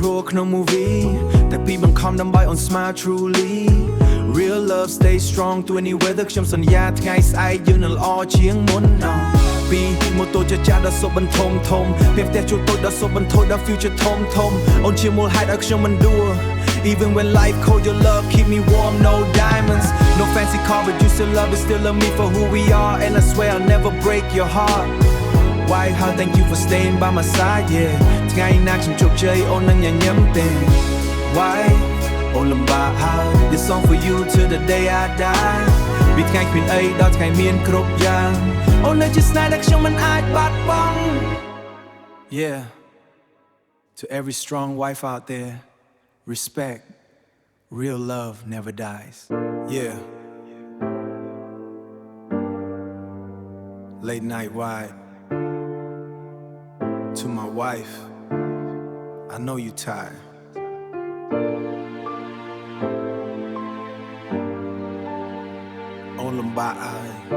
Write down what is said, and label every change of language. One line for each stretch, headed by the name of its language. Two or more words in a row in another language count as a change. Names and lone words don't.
Khmer: ក្នុង movie តែពីបង្ខំដើម្បីអូន
English: smile truly Real love stay strong to any weather
Khmer: ខ្ញុំសន្យាថ្ងៃស្អែកយើងនឹងល្អជាងមុនពីម៉ូតូចាស់ៗដល់សុបបន្ទមធំពី ផ្ទះជួលតូចដល់សុបបន្ទោដល់ future ធំអូនជាមូលហេតុឲ្យខ្ញុំមិនដួល
English: Even when life cold your love keep me warm no diamonds no fancy car but you still love me for who we are and I swear I'll never break your heart Why how thank you for staying by my side yeah
Khmer: ថ្ងៃណាខ្ញុំជោគជ័យអូននឹងញញឹមទេ
English: Why
Khmer: អូនលំបាកហើយ
English: This song for you till the day I die
Khmer: ពីថ្ងៃគ្មានអីដល់ថ្ងៃមានគ្រប់យ៉ាងអូននៅជាស្នេហ៍ដែលខ្ញុំមិនអាចបាត់បង់
English: Yeah To every strong wife out there Respect Real love never dies Yeah Late night ride To my wife I know you tired On lambak eye